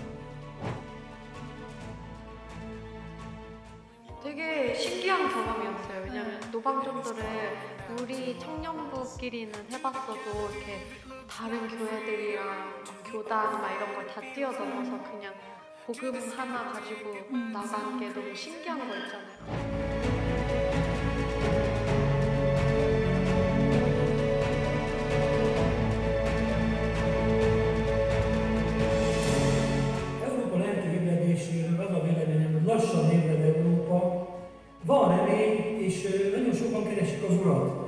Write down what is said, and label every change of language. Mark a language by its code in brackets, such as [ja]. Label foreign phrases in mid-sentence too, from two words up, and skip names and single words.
[ko] 되게 신기한 경험이었어요. 왜냐면 노방전도를 우리 청년부끼리는 해봤어도 이렇게 다른 교회들이랑 교단 막 이런 걸 다 뛰어넘어서 그냥 복음 하나 가지고 나간 게 너무 신기한 거 있잖아요. [hu] Lassan ébred Európa, van remény, és nagyon sokan keresik az Urat.